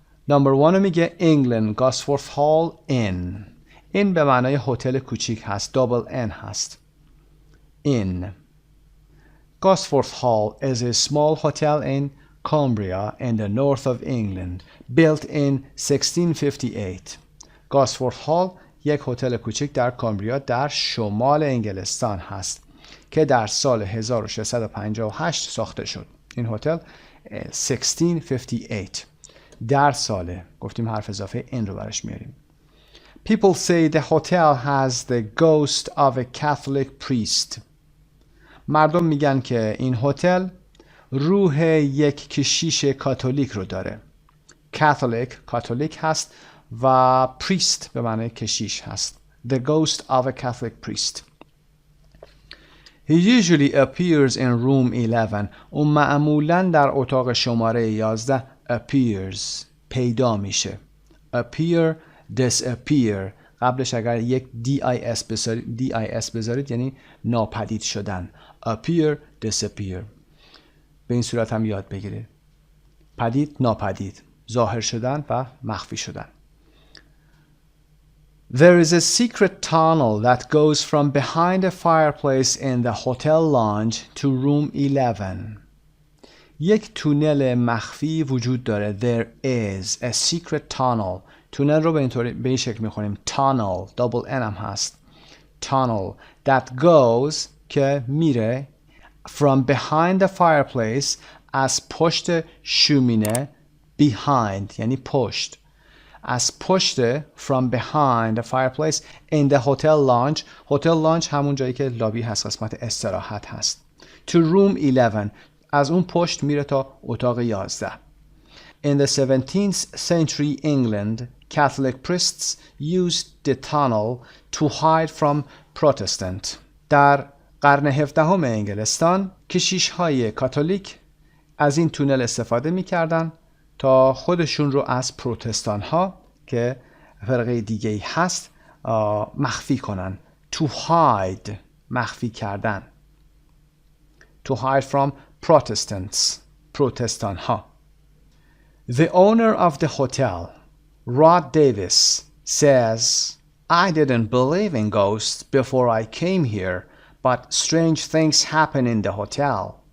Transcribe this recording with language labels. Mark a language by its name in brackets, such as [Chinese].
[Persian] Number 1 رو میگه England, Gosforth Hall Inn. این به معنای هتل کوچیک هست. [English] double N هست. Inn. Gosforth Hall is a small hotel in Cumbria in the north of England, built in 1658. [Persian] Gosforth Hall یک هتل کوچک در کامبریا در شمال انگلستان هست که در سال 1658 ساخته شد. این هتل 1658 در ساله. گفتیم حرف اضافه این رو برش میاریم. [English] People say the hotel has the ghost of a Catholic priest. [Persian] مردم میگن که این هتل روح یک کشیش کاتولیک رو داره. کاتولیک هست و priest به معنی کشیش هست. [English] The ghost of a Catholic priest. He usually appears in room 11. [Persian] اون معمولاً در اتاق شماره 11 appears پیدا میشه. Appear [English] disappear. [Persian] قبلش اگر یک dis بذارید یعنی ناپدید شدن. [English] appear disappear. [Persian] به این صورت هم یاد بگیرید. پدید ناپدید، ظاهر شدن و مخفی شدن. [English] There is a secret tunnel that goes from behind a fireplace in the hotel lounge to room 11. [Persian] یک تونل مخفی وجود داره. [English] There is a secret tunnel. [Persian] تونل رو به این شکل میخونیم tunnel. double n هم هست. [English] tunnel that goes [Persian] که میره [English] from behind the fireplace [Persian] از پشت شومینه [English] behind [Persian] یعنی پشت. از پشت [English] from behind the fireplace in the hotel lounge. [Persian] hotel lounge همون جایی که لابی هست، قسمت استراحت هست. [English] to room 11 [Persian] از اون پشت میره تا اتاق 11. [English] In the 17th century England, Catholic priests used the tunnel to hide from Protestant. [Persian] در قرن 17 انگلستان کشیش‌های کاتولیک از این تونل استفاده می‌کردن تا خودشون رو از پروتستان‌ها که فرقه دیگه‌ای هست مخفی کنن. [English] To hide [Persian] مخفی کردن. [English] To hide from Protestants پروتستان‌ها. The owner of the hotel, Rod Davis, says, I didn't believe in ghosts before I came here, but strange things happen in the hotel.